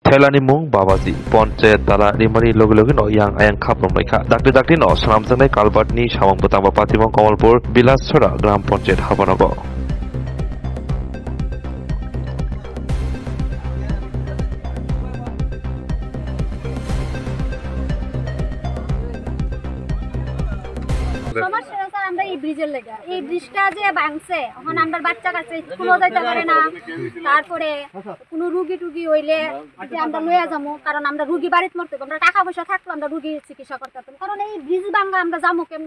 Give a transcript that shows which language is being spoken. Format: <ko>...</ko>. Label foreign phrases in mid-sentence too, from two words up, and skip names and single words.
<trp>Thailani mung babaji Ponche dala rimari logi no yang ayang khaprom lekha dakti no sanamjangnai kalbat ni samang butang Patimong Kamalpur Bilaschora Gram Ponchet Habanago</trp> <bn>আমরা এই ব্রিজের লাগা এই ব্রিজটা যে ভাঙছে এখন আমরা বাচ্চা কাছে স্কুলও যাইতে পারে না তারপরে কোনো রোগী টুগী হইলে যে আমরা লইয়া যাবো কারণ আমরা রোগী বাড়িতে মরতে আমরা টাকা পয়সা থাকলে আমরা রোগী চিকিৎসা করতে পারতাম কারণ এই ব্রিজ ভাঙা আমরা যাবো কেমনে</bn>